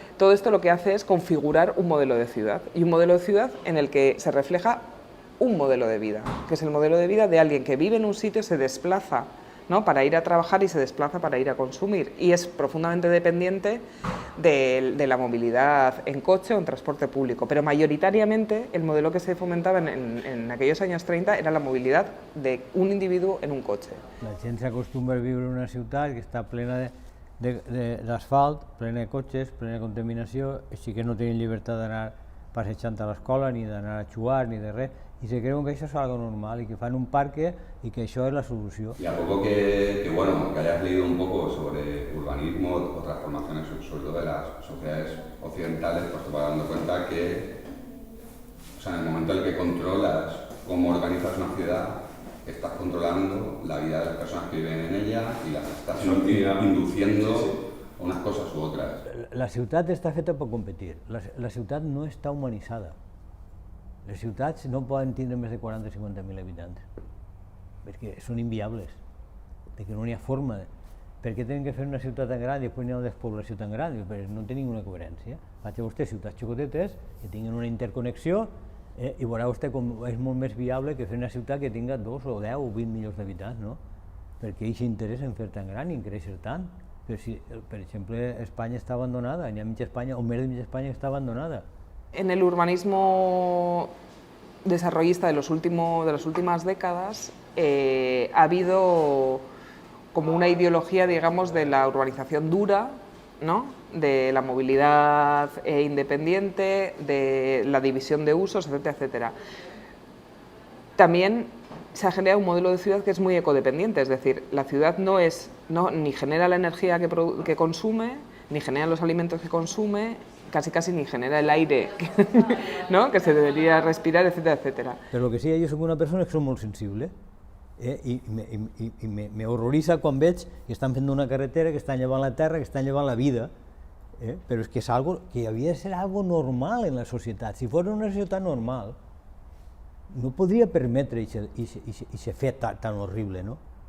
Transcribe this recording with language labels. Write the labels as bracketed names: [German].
[Spanish] Todo esto lo que hace es configurar un modelo de ciudad, y un modelo de ciudad en el que se refleja un modelo de vida, que es el modelo de vida de alguien que vive en un sitio, se desplaza, ¿no? Para ir a trabajar y se desplaza para ir a consumir, y es profundamente dependiente de la movilidad en coche o en transporte público, pero mayoritariamente el modelo que se fomentaba en aquellos años 30 era la movilidad de un individuo en un coche. [Catalan] La gent s'acostumbra a viure en una ciutat que està plena d'asfalt, plena de cotxes, plena de contaminació, així que no tenen llibertat d'anar passejant a l'escola, ni d'anar a jugar, ni de res, [Spanish] y se creen que eso es algo normal [Catalan] y que fan un parque [Spanish] y que eso es la solución. Y a poco que hayas leído un poco sobre urbanismo o transformaciones, sobre todo de las sociedades occidentales, pues te vas dando cuenta que, o sea, en el momento en el que controlas cómo organizas una ciudad, estás controlando la vida de las personas que viven en ella y las estás induciendo unas cosas u otras. [Catalan] La ciutat està feta per competir, la ciutat no està humanitzada. Les ciutats no poden tindre més de 40 o 50.000 habitants, perquè són inviables, perquè no hi ha forma. Per què tenen que fer una ciutat tan gran i després hi ha una despoblació tan gran? Perquè no té ninguna coherència. Faig a vostè ciutats xicotetes que tinguin una interconnexió i veurà vostè com és molt més viable que fer una ciutat que tinga 2 o 10 o 20 milions d'habitants, no? Perquè ells s'interessen en fer tan gran i en créixer tant. Però si, per exemple, Espanya està abandonada, hi ha mitja Espanya, o més de mitja Espanya està abandonada. [Spanish] En el urbanismo desarrollista de las últimas décadas, ha habido como una ideología, digamos, de la urbanización dura, ¿no? De la movilidad independiente, de la división de usos, etcétera, etcétera. También se ha generado un modelo de ciudad que es muy ecodependiente, es decir, la ciudad ni genera la energía que consume, ni genera los alimentos que consume, casi ni genera el aire ¿no? que se debería respirar, etcétera, etcétera. [Catalan] Però el que sí, jo soc una persona que soc molt sensible, i me horroritza quan veig que estan fent una carretera, que estan llevant la terra, que estan llevant la vida, però és que és algo que havia de ser algo normal en la societat. Si fos una societat normal, no podria permetre aquest fet tan horrible, no?